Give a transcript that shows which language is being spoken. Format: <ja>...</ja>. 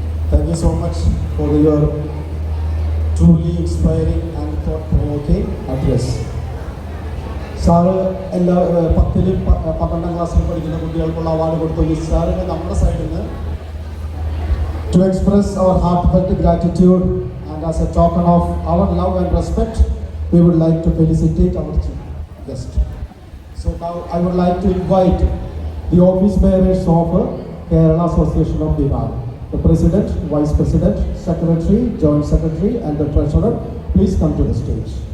<en>Thank you so much for your truly inspiring and thought-provoking address.</en> <ml>Sir എല്ലാ 10ലും 12ാം ക്ലാസ്സിൽ പഠിക്കുന്ന കുട്ടികൾക്കുള്ള അവാർഡ് കൊടുത്തു. സാറിന് നമ്മുടെ സൈഡിൽ നിന്ന്</ml> <en>to express our heartfelt gratitude and as a token of our love and respect, we would like to felicitate our chief guest. So now I would like to invite the office bearers of Kerala Association of Bihar, the President, Vice President, Secretary, Joint Secretary and the Treasurer. Please come to the stage.</en>